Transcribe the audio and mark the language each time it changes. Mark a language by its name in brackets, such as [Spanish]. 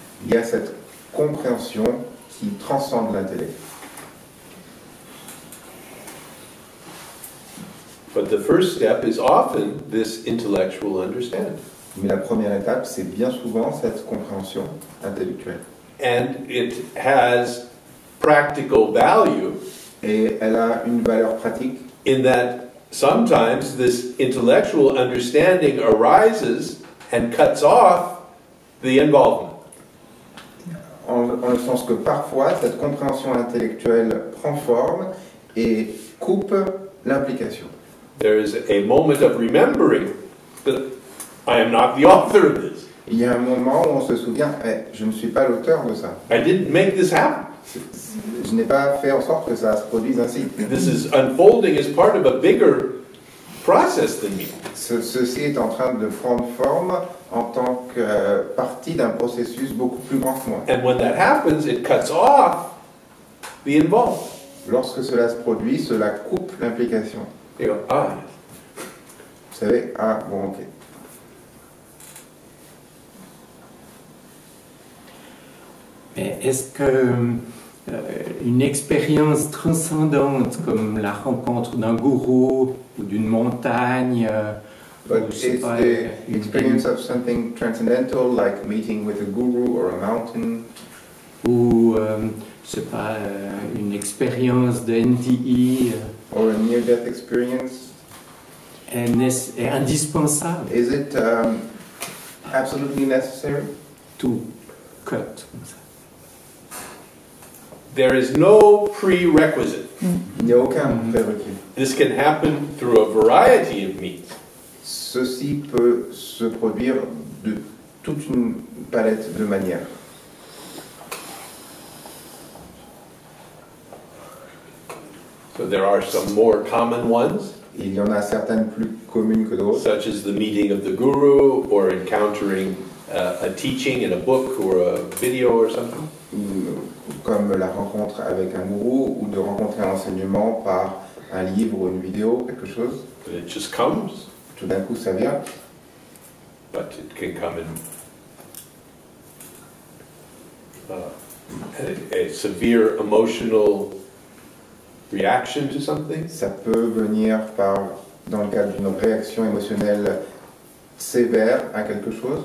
[French] il y a cette compréhension qui transcende l'intellect. [English] But the first step is often this intellectual understanding. [French] Mais la première étape, c'est bien souvent cette compréhension intellectuelle. [English] And it has practical value [French] Et elle a une valeur pratique [English] in that sometimes this intellectual understanding arises and cuts off the involvement. [French] en le sens que parfois, cette compréhension intellectuelle prend forme et coupe l'implication. [English] There is a moment of remembering that I am not the author of this. [French] Il y a un moment où on se souvient, je ne suis pas l'auteur de ça. [English] I didn't make this happen. [French] Je n'ai pas fait en sorte que ça se produise ainsi. [English] This is unfolding as part of a bigger process than me. [French] Ceci est en train de prendre forme en tant que partie d'un processus beaucoup plus grand que moi. [English] And when that happens, it cuts off the involvement. [French] Lorsque cela se produit, cela coupe l'implication. [English] You go, ah, [French] Vous savez, ah bon, ok. Mais est-ce que une expérience transcendante comme la rencontre d'un gourou ou d'une montagne, [English] But [French] ou, je sais [English] it's [French] pas, [English] the experience of something transcendental, like meeting with a guru or a mountain, [French] ou je sais pas, une expérience de NDE [English] or a near-death experience. [French] est indispensable. [English] Is it absolutely necessary? [French] Tout cut comme ça. [English] there is no prerequisite. [French] Il n'y a aucun prérequis. [English] This can happen through a variety of means. [French] Ceci peut se produire de toute une palette de manières. [English] So there are some more common ones, [French] Il y en a certaines plus communes que d'autres, [English] such as the meeting of the guru or encountering a teaching in a book or a video or something. [French] comme la rencontre avec un gourou ou de rencontrer un enseignement par un livre ou une vidéo, quelque chose. [English] It just comes, [French] Tout d'un coup, ça vient. [English] but it can come in a severe emotional reaction to something. [French] Ça peut venir dans le cadre d'une réaction émotionnelle sévère à quelque chose,